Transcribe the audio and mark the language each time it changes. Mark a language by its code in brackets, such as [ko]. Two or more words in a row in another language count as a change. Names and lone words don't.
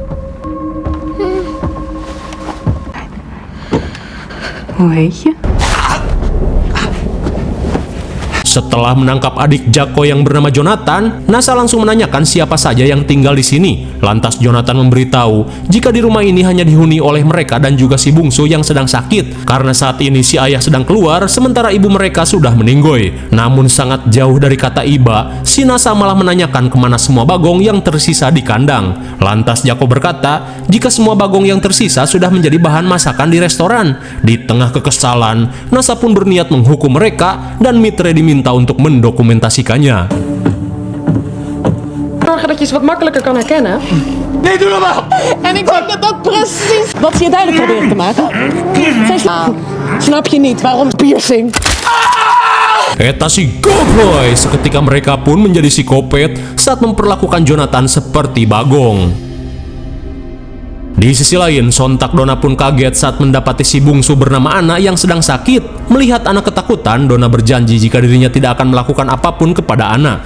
[nl] Hoe heet je? [id] Setelah menangkap adik Jacko yang bernama Jonathan, NASA langsung menanyakan siapa saja yang tinggal di sini. Lantas Jonathan memberitahu jika di rumah ini hanya dihuni oleh mereka dan juga si bungsu yang sedang sakit. Karena saat ini si ayah sedang keluar, sementara ibu mereka sudah meninggoy. Namun sangat jauh dari kata iba, si NASA malah menanyakan kemana semua bagong yang tersisa di kandang. Lantas Jacko berkata, jika semua bagong yang tersisa sudah menjadi bahan masakan di restoran. Di tengah kekesalan, NASA pun berniat menghukum mereka dan Mitre diminta untuk mendokumentasikannya. [nl] Zorgen dat je ze wat makkelijker kan herkennen. Nee, doe normaal! En ik denk dat dat precies wat ze je duidelijk proberen te maken. Snap je niet waarom piercing? [su] Eta si Goboy. [id] Seketika mereka pun menjadi psikopat saat memperlakukan Jonathan seperti bagong. Di sisi lain, sontak Donna pun kaget saat mendapati si bungsu bernama Anna yang sedang sakit. Melihat Anna ketakutan, Donna berjanji jika dirinya tidak akan melakukan apapun kepada Anna.